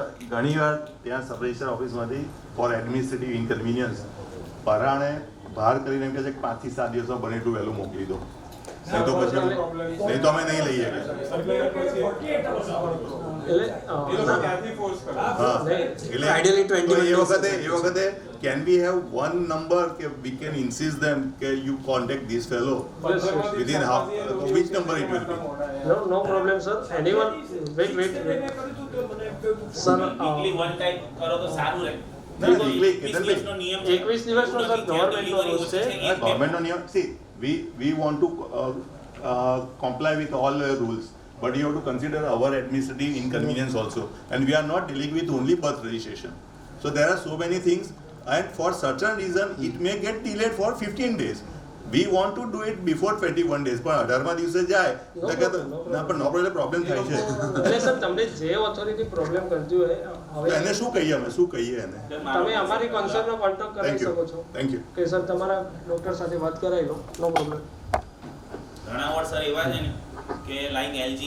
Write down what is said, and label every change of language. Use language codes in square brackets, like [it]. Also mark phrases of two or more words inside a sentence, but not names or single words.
[gu] ઘણીવાર ત્યાં [en] sub register [gu] ઓફિસમાંથી [en] for administrative inconvenience [gu] પરાણે બહાર કરીને એમ કહે છે કે 5 થી 7 દિવસમાં બને એટલું વહેલું મોકલી દો, નહીં તો પછી નહીં તો અમે નહીં લઈએ. ત્યાંથી ફોર્સ કરે. હા એટલે [en] Ideally 21 [gu] એ વખતે [en] can we have one number કે we can insist them કે you contact this fellow within half which number it will be? No problem sir. Anyone wait. Sir weekly one time [gu] કરો તો સારું રહે. ના, weekly, 21 દિવસનો નિયમ છે. 21 દિવસનો સર ગવર્મેન્ટનો રૂલ છે. ગવર્મેન્ટનો નિયમ [en] see we want to comply with all rules but you have to consider our administrative inconvenience also. And we are not dealing with only birth registration. So there are so many things, and for certain reason it may get delayed for 15 days. We want to do it before 21 days, [gu] પણ 18મા દિવસે જાય તો કે ના પણ [en] no problem [gu] થાય છે. એટલે સર તમને જે [en] authority problem [gu] કરતી હોય હવે એને શું કહીએ અમે શું કહીએ એને તમે અમારી કન્સર્નનો કોન્ટેક્ટ કરી શકો છો. [en] thank you. [gu] કે સર તમારા ડોક્ટર સાથે વાત કરાવી લો, [en] no problem. [gu] ઘણા વોર્ડ સર એવા છે ને કે લાઈક એલજી